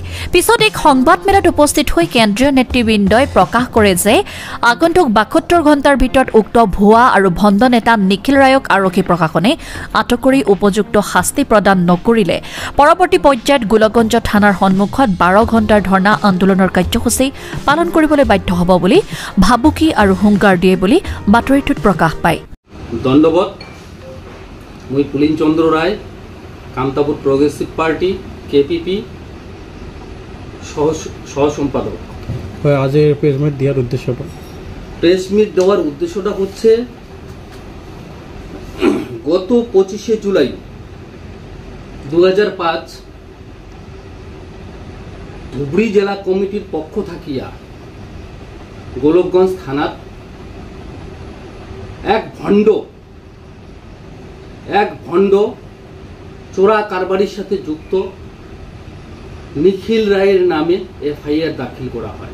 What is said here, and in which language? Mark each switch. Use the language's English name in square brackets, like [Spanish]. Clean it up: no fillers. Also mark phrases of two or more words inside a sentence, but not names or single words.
[Assamese] পিছত এক সংবাদ মেলত উপস্থিত হৈ কেন্দ্ৰীয় নেতৃবৃন্দই প্ৰকাশ কৰে যে আগন্তুক ৭২ ঘণ্টাৰ ভিতৰত উক্ত ভুৱা আৰু ভণ্ড নেতা নিখিল ৰায়ক আৰক্ষী প্ৰশাসনে আটক কৰি উপযুক্ত শাস্তি প্ৰদান নকৰিলে পৰৱৰ্তী পৰ্যায়ত গোলগঞ্জ থানাৰ সন্মুখত ১২ ঘণ্টাৰ ধৰ্ণা আন্দোলনৰ কাৰ্যসূচী পালন কৰিবলৈ বাধ্য হ'ব বুলি ভাবুকি আৰু হুংকাৰ দিয়ে বুলি বাতৰিটোত প্ৰকাশ পায়। [Bangla] দণ্ডবত মই পুলিন চন্দ্র রায়, কামতাপুর প্রগ্রেসিভ পার্টি কেপিপি সহ সম্পাদক। আজ [English] press meet [Bangla] দেওয়ার উদ্দেশ্যটা হচ্ছে গত 25শে জুলাই 2005 ধুবুৰী জেলা কমিটির পক্ষ থাকিয়া গোলকগঞ্জ থানাত এক ভণ্ড চোরা কারবারির সাথে যুক্ত নিখিল রায়ের নামে এফআইআর দাখিল করা হয়।